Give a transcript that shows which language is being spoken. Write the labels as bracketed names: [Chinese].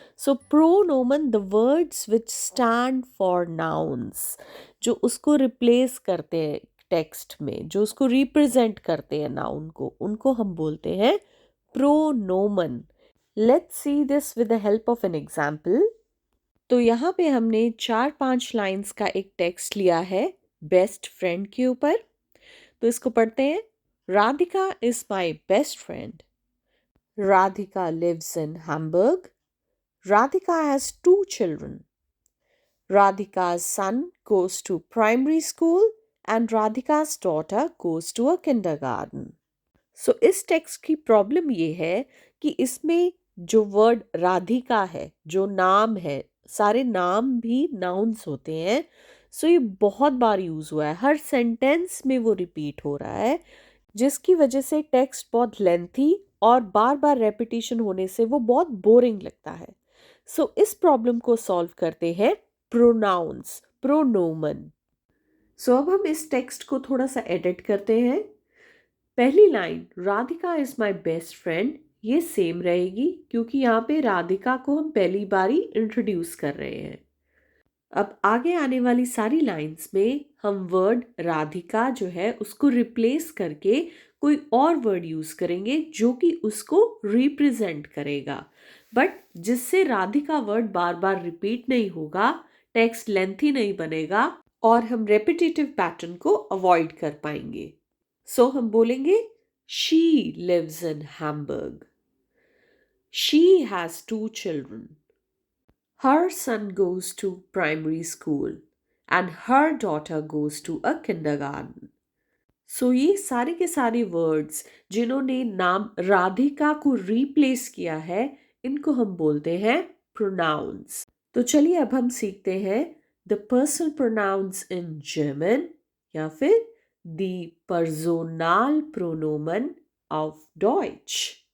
[Hindi] So प्रोनोमन [English] the words which stand for nouns, [Hindi] जो उसको replace करते हैं टेक्स्ट में, जो उसको रिप्रेजेंट करते हैं नाउन को, उनको हम बोलते हैं प्रोनोमन। [English] Let's see this with the help of an example. [Hindi] तो यहाँ पे हमने 4-5 लाइंस का एक टेक्स्ट लिया है बेस्ट फ्रेंड के ऊपर। तो इसको पढ़ते हैं। [English] Radhika is my best friend. Radhika lives in Hamburg. Radhika has 2 children. Radhika's son goes to primary school and Radhika's daughter goes to a kindergarten. [Hindi] So इस टेक्स्ट की प्रॉब्लम ये है कि इसमें जो वर्ड राधिका है, जो नाम है, सारे नाम भी नाउन्स होते हैं। सो ये बहुत बार यूज़ हुआ है, हर सेंटेंस में वो रिपीट हो रहा है, जिसकी वजह से टेक्स्ट बहुत लेंथी और बार बार रेपिटेशन होने से वो बहुत बोरिंग लगता है। सो इस प्रॉब्लम को सॉल्व करते हैं प्रोनाउंस, प्रोनोमन। सो अब हम इस टेक्स्ट को थोड़ा सा एडिट करते हैं। पहली line [English] Radhika is my best friend, [Hindi] ये सेम रहेगी क्योंकि यहाँ पे राधिका को हम पहली बारी इंट्रोड्यूस कर रहे हैं। अब आगे आने वाली सारी लाइंस में हम वर्ड राधिका जो है उसको रिप्लेस करके कोई और वर्ड यूज करेंगे जो कि उसको रिप्रेजेंट करेगा, बट जिससे राधिका वर्ड बार बार रिपीट नहीं होगा, टेक्स्ट लेंथी नहीं बनेगा और हम रेपिटेटिव पैटर्न को अवॉइड कर पाएंगे। सो हम बोलेंगे [English] She lives in Hamburg, she has 2 children, her son goes to primary school and her daughter goes to a kindergarten. [Hindi] सो ये सारे के सारे वर्ड्स जिन्होंने नाम राधिका को रिप्लेस किया है, इनको हम बोलते हैं प्रोनाउंस। तो चलिए अब हम सीखते हैं [English] the personal pronouns in German [Hindi] या फिर द पर्सोनल प्रोनोमन ऑफ डॉइच।